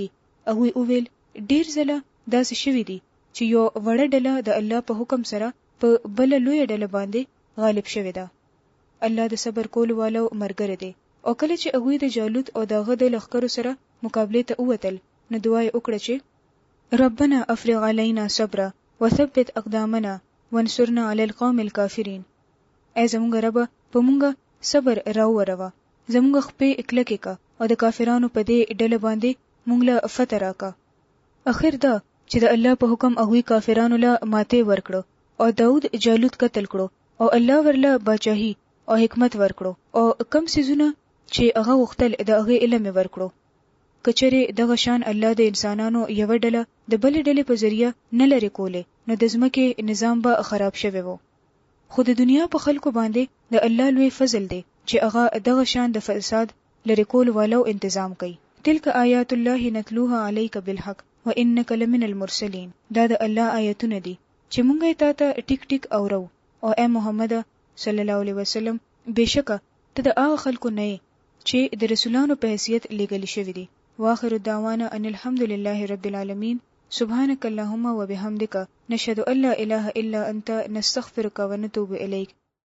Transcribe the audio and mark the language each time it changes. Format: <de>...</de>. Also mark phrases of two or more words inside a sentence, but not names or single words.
<ps>هغه وویل ډیر ځله داسې شوی دی چې یو وړه ډله د الله په حکم سره په بل لوی ډله باندې غالب شوی ده. الله د صبر کولو والو مرګره دی. او کله چې هغه د جالوت او دغه د لښکرو سره مقابله ته ووتل نو دعا یې وکړه چې</ps> <ar>ربنا افرغ علينا صبرا وثبت اقدامنا وانصرنا على القوم الكافرين.</ar> <ps>ای زمونږ رب په مونږه صبر راوړوه، زمونږ خپې اکلکې کا او د کافرانو په دې ډله باندې مونږ له فتح راکا. اخر دا چې د الله په حکم هغه کافرانو له ماته ورکړو او داود جالوت قتل کړو او الله ورله بادشاہي او حکمت ورکړو او کم سيزونه چې هغه وختل د هغه علم ورکړو. کچره دغه شان الله د انسانانو یو ډله د بل ډلې په ذریعہ نه لري کوله نو د ځمکې نظام به خراب شوی وو. خو د دنیا په خلکو باندې د الله لوی فضل دی چې هغه دغه شان د فساد لري کول والو تنظیم کوي.</ps> <ar>تلک آیات الله نتلوها علیک بالحق وانک لمن المرسلین.</ar> <ps>دا د الله آیتونه دي چې مونږ یې ته ټیک ټیک اورو او اے محمد</ps> <ar>صلی الله علیه وسلم</ar> <ps>بشکه ته د هغه خلکو نه چې د رسولانو په حیثیت لګل شوی دي.</ps> <ar>واخر الدعوانا ان الحمد لله رب العالمين. سبحانك اللهم وبحمدك نشهد ان لا اله الا انت نستغفرك ونتوب اليك.</ar>